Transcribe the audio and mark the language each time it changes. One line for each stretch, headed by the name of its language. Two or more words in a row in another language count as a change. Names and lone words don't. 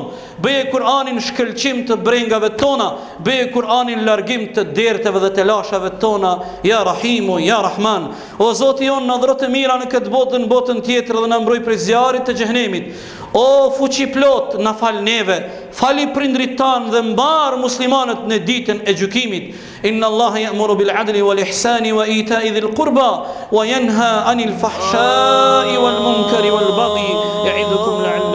Albanian: Bëje Kur'anin shkëlqim të brengave tona. Bëje Kur'anin largim të derteve dhe të lashave tona.
Arabic: يا رحيم يا رحمن.
Albanian: O Zoti jon, na dhuro të mira në këtë botë, në botën tjetër, dhe na mbroj prej zjarrit të xhenemit. O fuqi plot, na fal neve, fali prindrit tanë dhe mbar muslimanët në ditën e gjykimit.
Arabic: إن الله يأمر بالعدل والإحسان وإيتاء ذي القربى وينهى عن الفحشاء والمنكر والبغي يعظكم